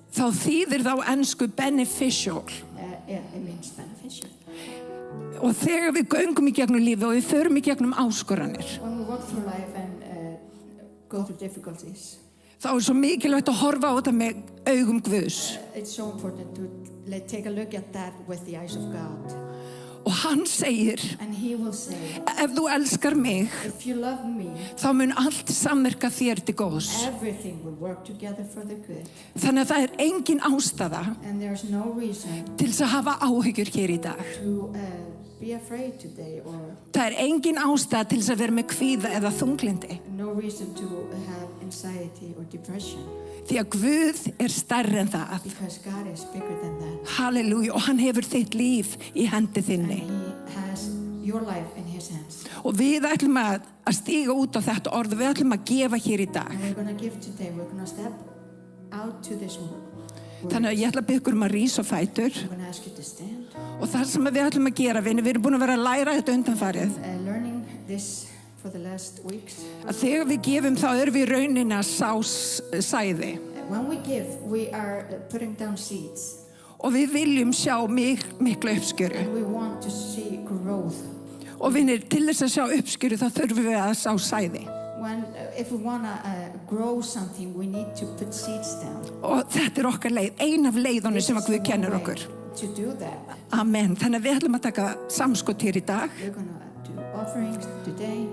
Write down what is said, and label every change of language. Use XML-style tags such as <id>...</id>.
<is>Þá þýðir þá ensku beneficial.</is> <en>It means beneficial.</en> <is>Og þegar við göngum í gegnum lífi og við förum í gegnum áskoranir.</is> <en>When we walk through life and go through difficulties.</en> <is>Þá svo mikilvægt að horfa á þetta með augum Guðs.</is> <en>It's so important to take a look at that with the eyes of God.</en> <is>Og hann segir,</is> <en>and he will say,</en> <is>ef þú elskar mig,</is> <en>if you love me,</en> <is>þá mun allt samverka þér til góðs.</is> <en>Everything will work together for the good.</en> <is>Þannig að það engin ástæða</is> <en>and there's no reason</en> <is>til þess að hafa áhyggjur hér í dag.</is> <en>To be afraid today or</en> <is>það engin ástæða til þess að vera með kvíða eða þunglyndi.</is> <en>No reason to have anxiety or depression.</en> <is>Því að Guð stærri en það.</is> <en>Because God is bigger than that.</en> <is>Halleluja, og hann hefur þitt líf í hendi þinni.</is> <en>And he has your life in his hands.</en> <is>Og við ætlum að stíga út á þetta orð, við ætlum að gefa hér í dag.</is> <en>And we're going to give today, we're going to step out to this word.</en> <is>Þannig að ég ætla að biðja ykkur að rísa á fætur.</is> <en>I'm going to ask you to stand.</en> <is>Og það sem við ætlum að gera, við erum búin að vera að læra þetta undanfarið.</is> <en>Learning this for the last weeks.</en> <is>Að þegar við gefum þá erum við rauninni að sá sæði.</is> <en>When we give, we are putting down seeds.</en> <is>Og við viljum sjá mikla uppskjöru.</is> <en>And we want to see growth.</en> <is>Og vinir, til þess að sjá uppskjöru þá þurfum við að sá sæði.</is> <en>If we want to grow something, we need to put seeds down.</en> <is>Og þetta okkar leið, ein af leiðunum sem að Guð kennir okkur.</is> <en>To do that. Amen.</en> <is>Þannig að við ætlum að taka samskot hér í dag.</is> <en>We're going to do offerings today.</en>